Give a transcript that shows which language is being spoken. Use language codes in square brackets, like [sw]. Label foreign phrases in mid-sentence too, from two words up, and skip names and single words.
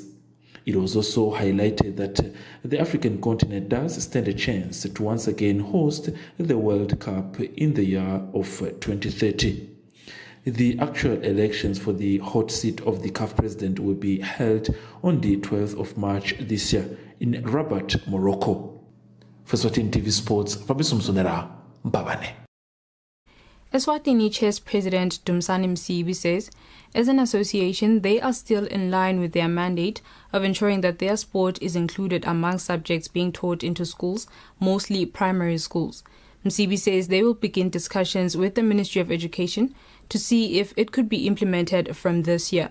[en] It was also highlighted that the African continent does stand a chance to once again host the World Cup in the year of 2030. The actual elections for the hot seat of the CAF president will be held on the 12th of March this year in Rabat, Morocco. For Eswatini TV Sports, Fabrice Msonera, Mbabane. Eswatini Chess President Dumsani Msibi says, as an association, they are still in line with their mandate of ensuring that their sport is included among subjects being taught into schools, mostly primary schools. Msibi says they will begin discussions with the Ministry of Education to see if it could be implemented from this year.